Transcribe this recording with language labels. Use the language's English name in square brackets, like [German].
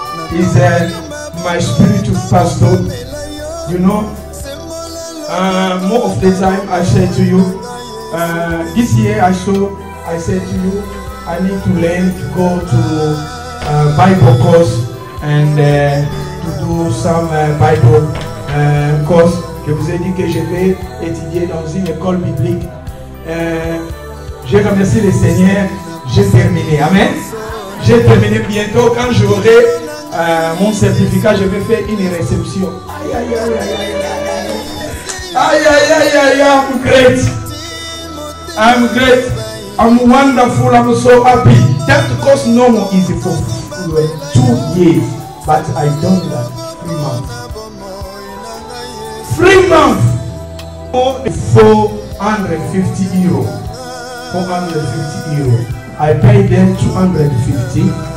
[English] He's my spiritual pastor. You know, more of the time I say to you, this year I said to you, I need to learn to go to Bible course and to do some Bible course. [French] Je vous ai dit que je vais étudier dans une école biblique. Je remercie le Seigneur. J'ai terminé. Amen. J'ai terminé bientôt. Quand j'aurai mon certificat, je vais faire une réception. Aïe, aïe, aïe, aïe, aïe, aïe, aïe, aïe, aïe, I'm great. [English] I'm great. I'm wonderful. I'm so happy. That course no more easy for 2 years. But I done that 3 months. 3 months. 450 euros. 450 euros. I paid them 250.